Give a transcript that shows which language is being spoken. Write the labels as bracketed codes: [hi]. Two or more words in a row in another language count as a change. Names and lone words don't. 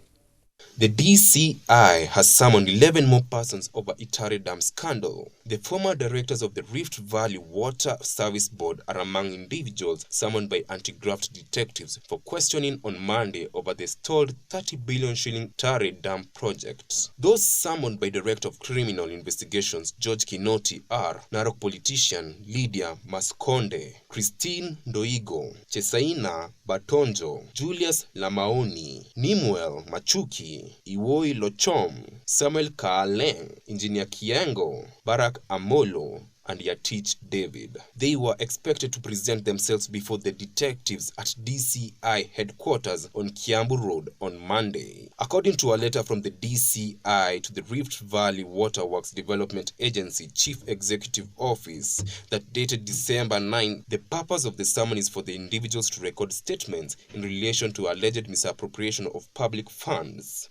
[en] The DCI has summoned 11 more persons over Itere Dam scandal. The former directors of the Rift Valley Water Service Board are among individuals summoned by anti-graft detectives for questioning on Monday over the stalled 30 billion shilling Itere Dam project. Those summoned by Director of Criminal Investigations George Kinoti are Narok politician Lydia Maskonde, Christine Ndoigo, Chesaina Batonjo, Julius Lamaoni, Nimuel Machuki, Iwoi Lochom, Samuel Kaaleng, Engineer Kiengo, Barak Amolo, and Yatich David. They were expected to present themselves before the detectives at DCI headquarters on Kiambu Road on Monday. According to a letter from the DCI to the Rift Valley Waterworks Development Agency Chief Executive Office that dated December 9, the purpose of the summon is for the individuals to record statements in relation to alleged misappropriation of public funds.